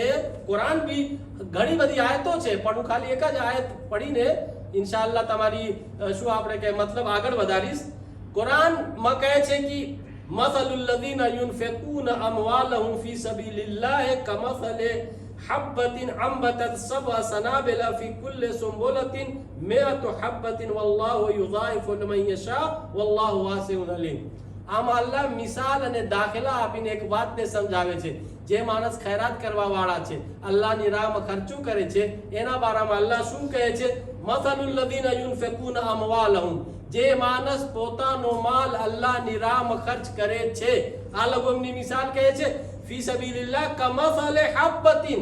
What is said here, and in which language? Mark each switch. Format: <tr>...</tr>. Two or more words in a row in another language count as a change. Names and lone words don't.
<gu>કુરાન બી ઘણી બધી આયતો છે, પણ હું ખાલી એક જ આયત પઢીને ઇન્શાઅલ્લાહ તમારી શું આપણે કે મતલબ આગળ વધારીશ. કુરાનમાં કહે છે કે</gu> <ar>مثل الذين ينفقون أموالهم في سبيل الله كمثل حبة أنبتت سبع سنابل في كل سنبلة 100 حبة والله يضاعف لمن يشاء والله واسع عليم.</ar> <gu>આમ અલ્લાહ મિસાલ અને દાખલા આપીને એક વાતને સમજાવે છે. જે માણસ ખૈરાત કરવા વાળા છે, અલ્લાહની રાહમાં ખર્ચું કરે છે, એના બારામાં અલ્લાહ શું કહે છે?</gu> <ar>مثل الذين ينفقون أموالهم,</ar> <gu>જે માણસ પોતાનો માલ અલ્લાહની રાહમાં ખર્ચ કરે છે, આ લોકોની મિસાલ કહે છે</gu> <ar>في سبيل الله كمثل حبة.</ar>